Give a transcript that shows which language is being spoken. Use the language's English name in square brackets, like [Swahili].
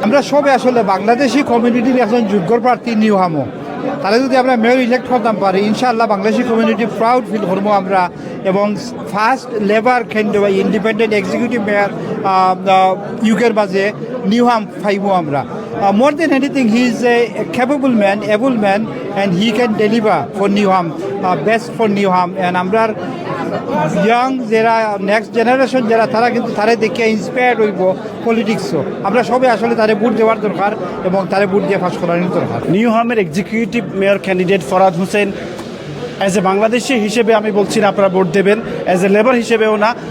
[Bangla] আমরা সবে আসলে বাংলাদেশি কমিউনিটির একজন যোগ্য প্রার্থী নিউহামও, তাহলে যদি আমরা মেয়র ইলেক্ট করতাম পারি ইনশাআল্লাহ বাংলাদেশি কমিউনিটি প্রাউড ফিল করবো আমরা। এবং first labour independent executive mayor ইউকের মাঝে নিউহাম পাইবো আমরা। [English] More than anything, he is a capable man, able man, and he can deliver for Newham, best for Newham. [Bangla] And আমরা ইয়াং যারা নেক্সট জেনারেশন যারা তারা কিন্তু তারা দেখে ইন্সপায়ার্ড হইব পলিটিক্সও। আমরা সবাই আসলে তারা ভোট দেওয়ার দরকার এবং তারা ভোট দিয়ে পাস করার দরকার। নিউহামের executive mayor candidate Farhad Hossain as a Bangladeshi হিসেবে আমি বলছি না আপনারা ভোট দেবেন, অ্যাজ এ লেবার হিসেবেও না।